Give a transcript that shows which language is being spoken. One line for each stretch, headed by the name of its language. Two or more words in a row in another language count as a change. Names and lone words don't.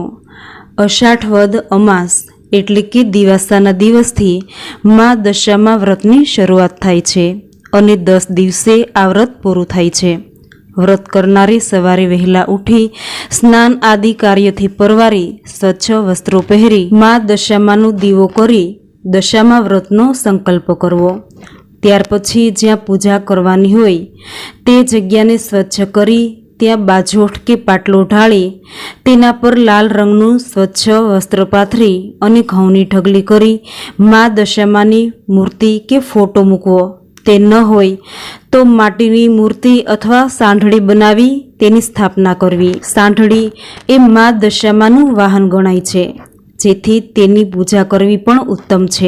Gujarati: અષાઢ વદ અમાસ એટલે કે દિવાસાના દિવસથી માં દશામા વ્રતની શરૂઆત થાય છે અને 10 દિવસે આ વ્રત પૂરું થાય છે। વ્રત કરનારે સવારે વહેલા ઉઠી સ્નાન આદિ કાર્યથી પરવારી સ્વચ્છ વસ્ત્રો પહેરી માં દશામાનો દીવો કરી દશામા વ્રતનો સંકલ્પ કરવો। ત્યાર પછી જ્યાં પૂજા કરવાની હોય તે જગ્યાને સ્વચ્છ કરી ત્યાં બાજોઠ કે પાટલો ઢાળી તેના પર લાલ રંગનું સ્વચ્છ વસ્ત્ર પાથરી અને ઘઉંની ઢગલી કરી મા દશામાની મૂર્તિ કે ફોટો મૂકવો। તે ન હોય તો માટીની મૂર્તિ અથવા સાંઢળી બનાવી તેની સ્થાપના કરવી। સાંઢળી એ મા દશામાનું વાહન ગણાય છે, જેથી તેની પૂજા કરવી પણ ઉત્તમ છે।